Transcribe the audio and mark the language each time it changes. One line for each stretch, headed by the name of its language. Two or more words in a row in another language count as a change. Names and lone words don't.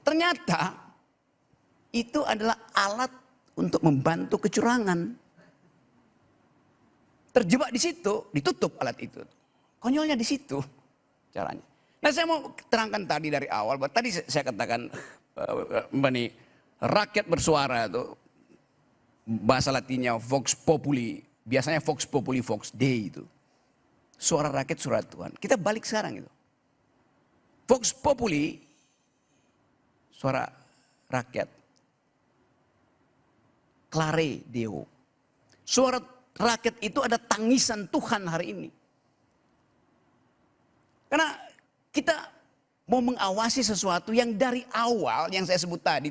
Indonesian: Ternyata itu adalah alat untuk membantu kecurangan. Terjebak di situ, ditutup alat itu. Konyolnya di situ caranya. Nah, saya mau terangkan tadi dari awal, bahwa tadi saya katakan rakyat bersuara itu bahasa latinnya
Latin: vox populi,
Indonesian: biasanya
Latin: vox populi vox dei
Indonesian: itu. Suara rakyat suara Tuhan. Kita balik sekarang itu.
Latin: Vox populi
Indonesian: suara rakyat.
Latin: Clare Deo.
Indonesian: Suara rakyat itu ada tangisan Tuhan hari ini. Karena kita mau mengawasi sesuatu yang dari awal yang saya sebut tadi.